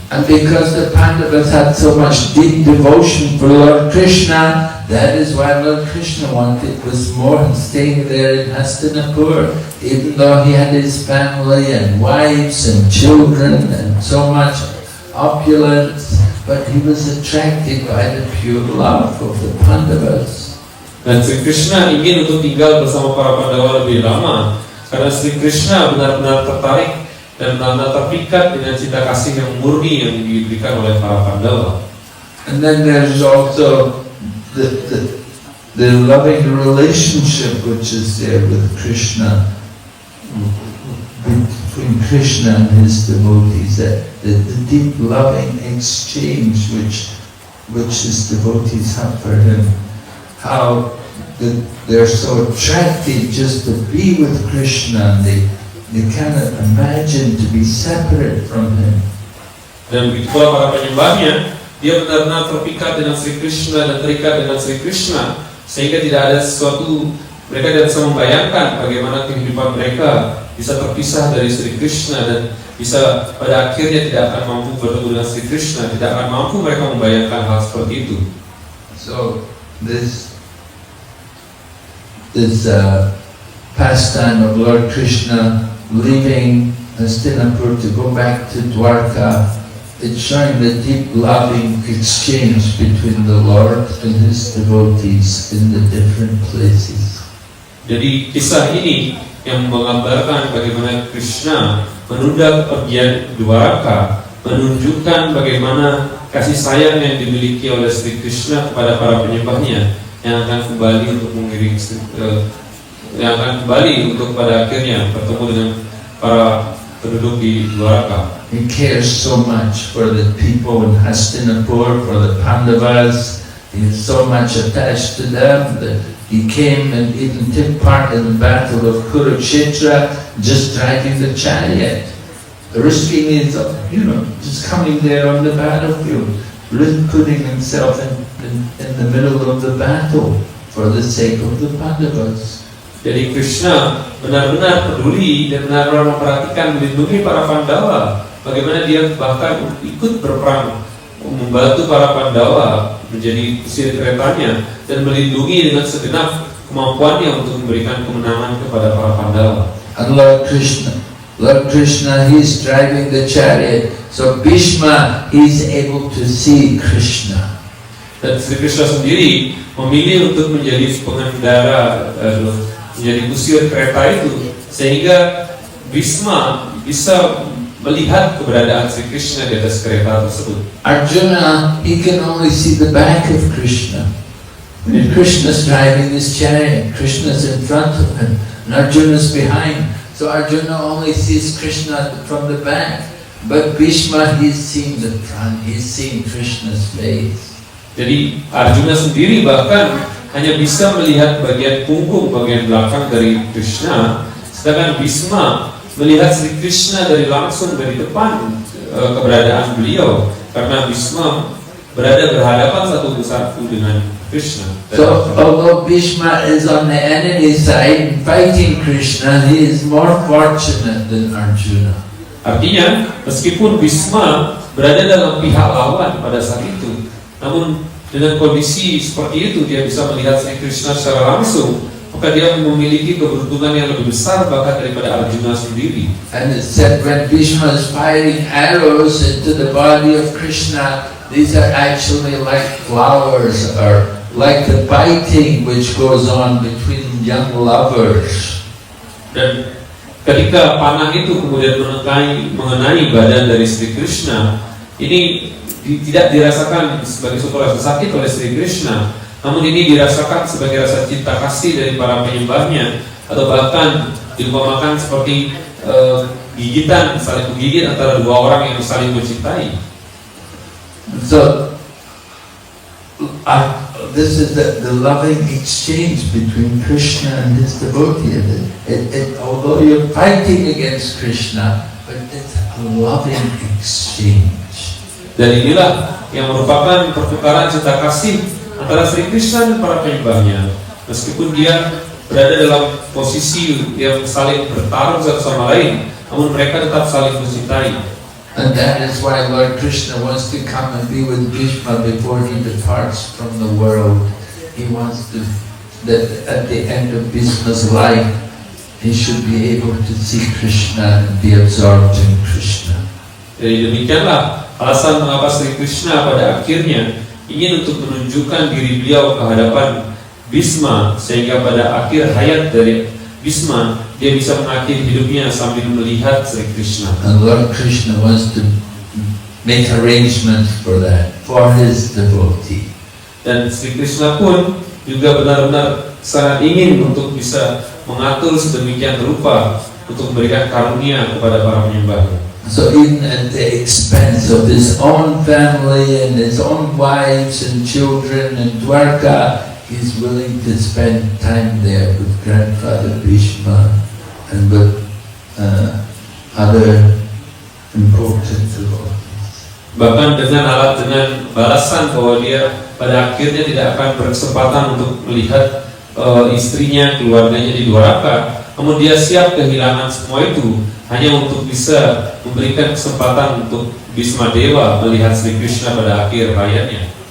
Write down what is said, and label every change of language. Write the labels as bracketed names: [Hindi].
[English] And because the Pandavas had so much deep devotion for Lord Krishna, that is why Lord Krishna wanted was more staying there in Hastinapur, even though he had his family and wives and children and so much opulence, but he was attracted by the pure love of the Pandavas. [Indonesian] Dan Sri Krishna ingin untuk tinggal bersama para Pandawa lebih lama, karena Sri Krishna benar-benar tertarik dan benar-benar terpikat dengan cinta kasih yang murni yang diberikan oleh para Pandawa. [English] And then there's also the loving relationship which is there with Krishna, between Krishna and his devotees, the deep loving exchange which his devotees have for him. How they're so attracted just to be with Krishna, and they cannot imagine to be separate from him. [Indonesian] Dan begitu pula para penyembahnya, dia benar-benar terpikat dengan Sri Krishna dan terikat dengan Sri Krishna, sehingga tidak ada sesuatu, mereka tidak bisa membayangkan bagaimana kehidupan mereka bisa terpisah dari Sri Krishna dan bisa pada akhirnya tidak akan mampu bertemu dengan Sri Krishna, tidak akan mampu mereka membayangkan hal seperti itu. [English] So this pastime of Lord Krishna leaving Hastinapur to go back to Dwarka, it's showing the deep loving exchange between the Lord and His devotees in the different places. [Indonesian] Jadi kisah ini yang menggambarkan bagaimana Krishna menunda kepergian Dwaraka, menunjukkan bagaimana kasih sayang yang dimiliki oleh Sri Krishna kepada para penyembahnya yang akan kembali untuk mengiring, yang akan kembali untuk pada akhirnya bertemu dengan para penduduk di Dwaraka. [English] He cares so much for the people in Hastinapur, for the Pandavas. He is so much attached to them that he came and even took part in the battle of Kurukshetra, just driving the chariot, risking his, just coming there on the battlefield, putting himself in the middle of the battle for the sake of the Pandavas. [Indonesian] Jadi Krishna benar-benar peduli dan benar-benar memperhatikan, melindungi para Pandawa. Bagaimana dia bahkan ikut berperang, membantu para Pandawa menjadi kusir keretanya dan melindungi dengan segenap kemampuannya untuk memberikan kemenangan kepada para Pandawa. [English] And Lord Krishna, he's driving the chariot. So Bhishma, he's able to see Krishna. [Indonesian] Dan Sri Krishna sendiri memilih untuk menjadi pengendara, menjadi kusir kereta itu, sehingga Bhishma bisa melihat keberadaan Sri Krishna di atas kereta tersebut. [English] Arjuna, he can only see the back of Krishna. When Krishna's driving his chariot, Krishna's in front of him, and Arjuna's behind. So Arjuna only sees Krishna from the back. But Bhishma, he's seeing the front, he's seeing Krishna's face. [Indonesian] Jadi Arjuna sendiri bahkan hanya bisa melihat bagian punggung, bagian belakang dari Krishna, sedangkan Bhishma melihat Sri Krishna dari langsung dari depan keberadaan beliau, karena Bhishma berada berhadapan satu satu dengan Krishna. [English] So although Bhishma is on the enemy side fighting Krishna, he is more fortunate than Arjuna. [Indonesian] Artinya, meskipun Bhishma berada dalam pihak lawan pada saat itu, namun dengan kondisi seperti itu dia bisa melihat Sri Krishna secara langsung, maka dia memiliki keberuntungan yang lebih besar bahkan daripada Arjuna sendiri. [English] And it said when Bhishma is firing arrows into the body of Krishna, these are actually like flowers, or like the biting which goes on between young lovers. [Indonesian] Dan ketika panah itu kemudian mengenai badan dari Sri Krishna, ini tidak dirasakan sebagai suatu rasa sakit oleh Sri Krishna, namun ini dirasakan sebagai rasa cinta kasih dari para penyembahnya, atau bahkan diumpamakan seperti gigitan, saling menggigit antara dua orang yang saling mencintai. [English] So this is the loving exchange between Krishna and his devotee. Although you're fighting against Krishna, but it's a loving exchange. [Indonesian] Dan inilah yang merupakan pertukaran cinta kasih antara Sri Krishna dan para penyembahnya. Meskipun dia berada dalam posisi yang saling bertarung satu sama lain, namun mereka tetap saling mencintai. [English] And that is why Lord Krishna wants to come and be with Bhishma before he departs from the world. He wants that at the end of Bhishma's life, he should be able to see Krishna and be absorbed in Krishna. [Indonesian] Jadi demikianlah alasan mengapa Sri Krishna pada akhirnya ingin untuk menunjukkan diri beliau ke hadapan Bhishma, sehingga pada akhir hayat dari Bhishma dia bisa mengakhiri hidupnya sambil melihat Sri Krishna. [English] And Lord Krishna wants to make arrangements for that, for his devotee. [Indonesian] Dan Sri Krishna pun juga benar-benar sangat ingin untuk bisa mengatur sedemikian rupa untuk memberikan karunia kepada para penyembahnya. [English] So even at the expense of his own family and his own wives and children in Dwarka, he's willing to spend time there with grandfather Bhishma and with other important devotees. [Indonesian] Bahkan dengan balasan bahwa dia pada akhirnya tidak akan berkesempatan untuk melihat istrinya, keluarganya di Dwaraka, namun dia siap kehilangan semua itu hanya untuk bisa memberikan kesempatan untuk Bhisma Dewa melihat Sri Krishna pada akhir hayatnya.